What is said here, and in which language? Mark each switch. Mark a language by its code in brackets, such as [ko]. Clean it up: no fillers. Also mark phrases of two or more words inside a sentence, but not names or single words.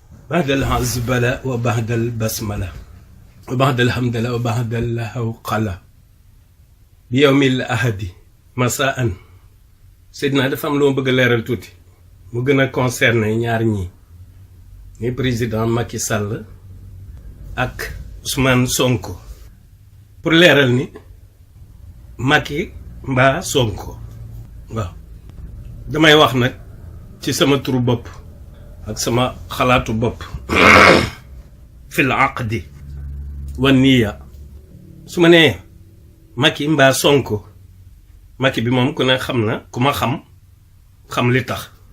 [ar] بعد الحسبلة وبعد البسملة وبعد الحمدلة وبعد الحوقلة بيوم الأحد مساءً. [wo] Seydina dafa am lu ma bëgg a leeral tuuti mu gën a concerné ñaar ñi ni président Macky Sall ak Ousmane Sonko. pour leeral ni Macky mbaa Sonko waaw damay wax nag ci sama turu bopp ak sama xalaatu bopp [ar] في العقد والنية [wo] su ma nee Macky mbaa Sonko Macky bi moom ku ne xam na ku ma xam li tax